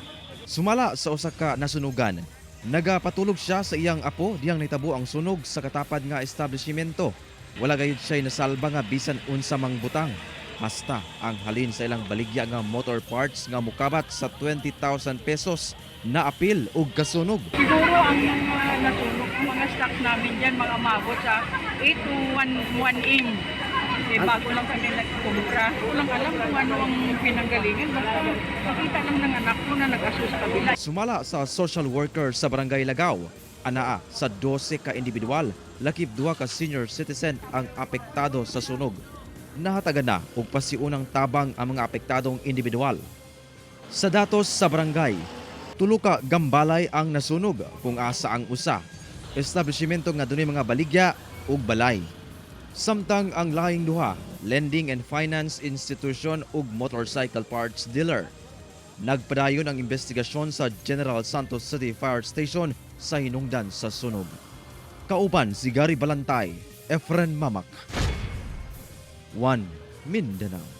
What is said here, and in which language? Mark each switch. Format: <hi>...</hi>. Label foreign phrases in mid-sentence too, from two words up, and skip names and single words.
<ceb>Sumala sa usa ka nasunugan, nagapatulog siya sa iyang apo diyang nahitabo ang sunog sa katapad nga establishmento. Wala gayud siya nasalba nga bisan unsa mang butang. Hasta ang halin sa ilang baligya nga</ceb> <en>motor parts</en> <ceb>nga mukabat sa 20,000 pesos na apil og kasunog.</ceb> <tl>Siguro ang mga nasunog, ang mga stock namin dyan, mga umabot sa 8 to 1M. Bago lang kami nagkumura. Walang alam kung ano ang pinanggalingan. Basta nakita lang ng anak ko na nag-aso sa kabila.</tl> <ceb>Sumala sa</ceb> <en>social worker</en> <ceb>sa Barangay Lagaw, anaa sa 12 ka individual, lakip 2 ka</ceb> <en>senior citizen</en> <ceb>ang apektado sa sunog. Nahatagan na og pasiunang tabang ang mga apektadong individual. Sa datos sa barangay, 3 ka gambalay ang nasunog kung asa ang usa. Establishmento nga dunay mga baligya ug balay. Samtang ang lahing duha,</ceb> <en>lending and finance institution ug motorcycle parts dealer.</en> <ceb>Nagpadayon ang investigasyon sa General Santos City Fire Station sa hinungdan sa sunog. Kauban si Gary Balantay, Efren Mamak, 1 Mindanao.</ceb>